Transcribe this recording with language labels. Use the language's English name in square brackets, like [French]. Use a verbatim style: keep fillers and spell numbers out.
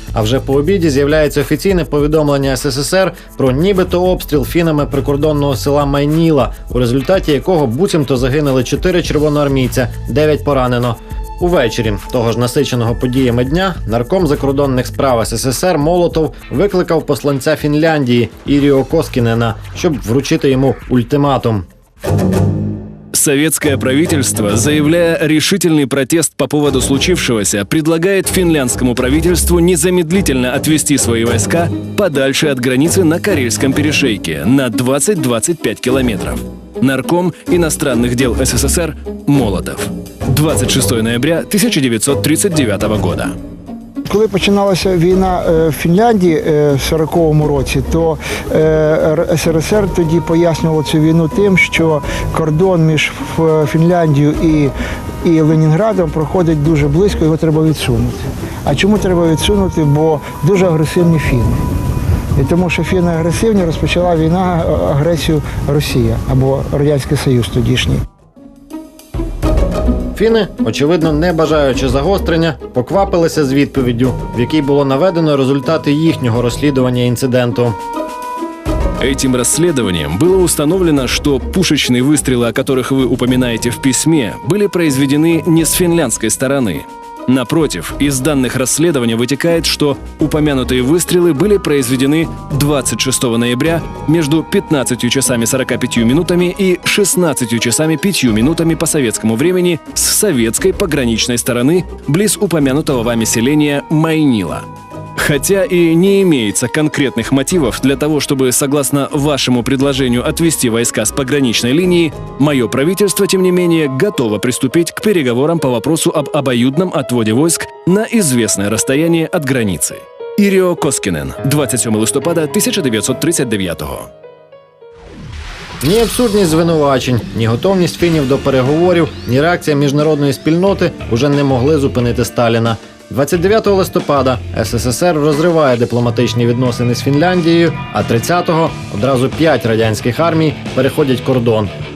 [Ukrainian] А вже по обіді з'являється офіційне повідомлення ес ес ес ер про нібито обстріл фінами прикордонного села Майніла, у результаті якого буцімто загинули чотири червоноармійця, дев'ять поранено. Увечері того ж насиченого подіями дня нарком закордонних справ ес ес ес ер Молотов викликав посланця Фінляндії Іріо Коскінена, щоб вручити йому ультиматум. [Russian] Советское правительство, заявляя решительный протест по поводу случившегося, предлагает финляндскому правительству незамедлительно отвести свои войска подальше от границы на Карельском перешейке на двадцать-двадцать пять километров. Нарком иностранных дел СССР Молотов. [Ukrainian] двадцять шостого [Russian] ноября [Ukrainian] тисяча дев'ятсот тридцять дев'ятого [Russian] года. [Ukrainian] Коли починалася війна в Фінляндії в сороковому році, то ес ес ес ер тоді пояснювало цю війну тим, що кордон між Фінляндією і, і Ленінградом проходить дуже близько, його треба відсунути. А чому треба відсунути? Бо дуже агресивні фіни. І тому, що фіни агресивні, розпочала війна агресію Росія або Радянський Союз тодішній. Фіни, очевидно, не бажаючи загострення, поквапилися з відповіддю, в якій було наведено результати їхнього розслідування інциденту. [Russian] Этим расследованием было установлено, что пушечные выстрелы, о которых вы упоминаете в письме, были произведены не с финляндской стороны. Напротив, из данных расследования вытекает, что упомянутые выстрелы были произведены двадцать шестого ноября между пятнадцатью часами сорока пятью минутами и шестнадцатью часами пятью минутами по советскому времени с советской пограничной стороны близ упомянутого вами селения Майнила. Хотя и не имеется конкретных мотивов для того, чтобы, согласно вашему предложению, отвести войска с пограничной линии, мое правительство, тем не менее, готово приступить к переговорам по вопросу об обоюдном отводе войск на известное расстояние от границы. [Ukrainian] Ирио Коскинен, двадцять сьомого листопада тисяча дев'ятсот тридцять дев'ятого. Ні абсурдність звинувачень, ні готовність фінів до переговорів, ні реакція міжнародної спільноти уже не могли зупинити Сталіна. двадцять дев'ятого листопада ес ес ес ер розриває дипломатичні відносини з Фінляндією, а тридцятого одразу п'ять радянських армій переходять кордон.